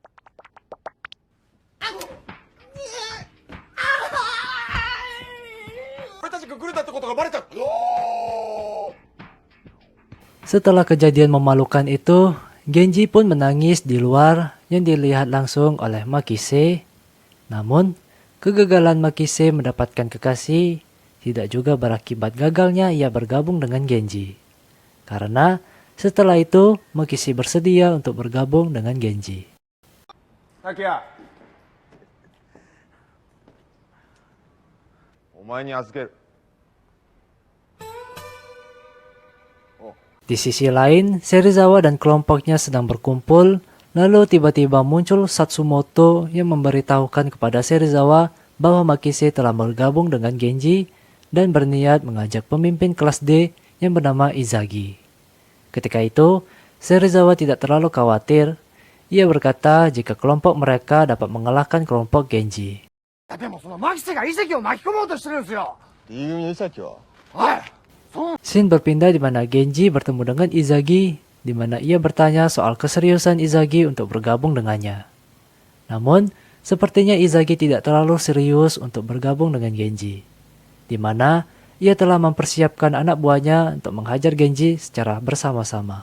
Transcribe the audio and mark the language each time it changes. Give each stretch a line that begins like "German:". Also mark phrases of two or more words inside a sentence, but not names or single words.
Indonesian: Setelah kejadian memalukan itu, Genji pun menangis di luar yang dilihat langsung oleh Makise. Namun, kegagalan Makise mendapatkan kekasih tidak juga berakibat gagalnya ia bergabung dengan Genji. Karena setelah itu, Makise bersedia untuk bergabung dengan Genji.
Japanese: Takia. お前に預ける。
Indonesian: Di sisi lain, Serizawa dan kelompoknya sedang berkumpul, lalu tiba-tiba muncul Satsumoto yang memberitahukan kepada Serizawa bahwa Makise telah bergabung dengan Genji dan berniat mengajak pemimpin kelas D yang bernama Izagi. Ketika itu, Serizawa tidak terlalu khawatir. Ia berkata jika kelompok mereka dapat mengalahkan kelompok Genji.
Japanese: でもそのマキセが遺跡を巻き込もうとしてるんですよ。 D 組の伊崎は
Indonesian: Scene berpindah di mana Genji bertemu dengan Izagi, di mana ia bertanya soal keseriusan Izagi untuk bergabung dengannya. Namun, sepertinya Izagi tidak terlalu serius untuk bergabung dengan Genji, di mana ia telah mempersiapkan anak buahnya untuk menghajar Genji secara bersama-sama.